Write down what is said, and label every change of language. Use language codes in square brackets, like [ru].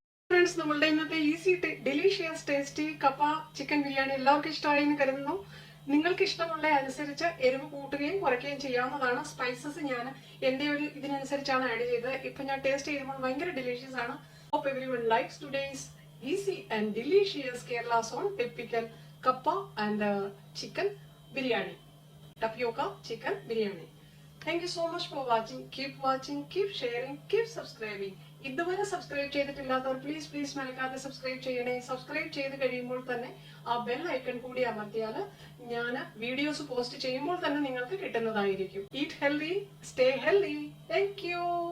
[ml] Friends, നമ്മളുടെ ഇന്നത്തെ easy delicious tasty കപ്പ ചിക്കൻ ബിരിയാണി എല്ലാവർക്കും ഇഷ്ടമായി എന്ന് കരുതുന്നു. നിങ്ങൾക്ക് ഇഷ്ടമുള്ള അനുസരിച്ച് എരിവ് കൂട്ടുകയും കുറയ്ക്കുകയും ചെയ്യാവുന്നതാണ്. സ്പൈസസ് ഞാൻ എന്റെ ഒരു ഇതിനനുസരിച്ചാണ് ആഡ് ചെയ്തത്. ഇപ്പൊ ഞാൻ ടേസ്റ്റ് ചെയ്യുമ്പോൾ ഭയങ്കര ഡെലീഷ്യസ് ആണ്. [en] Hope everyone likes today's easy and delicious Kerala's own typical kappa and chicken biryani, tapioca chicken biryani. Thank you so much for watching. Keep sharing, keep subscribing. [ml] ഇതുവരെ സബ്സ്ക്രൈബ് ചെയ്തിട്ടില്ലാത്തവർ പ്ലീസ് മറക്കാതെ subscribe ചെയ്യണേ. Subscribe ചെയ്ത് കഴിയുമ്പോൾ തന്നെ ആ bell icon കൂടി അമർത്തിയാൽ ഞാൻ വീഡിയോസ് പോസ്റ്റ് ചെയ്യുമ്പോൾ തന്നെ നിങ്ങൾക്ക് കിട്ടുന്നതായിരിക്കും. [en] Eat healthy, stay healthy. Thank you.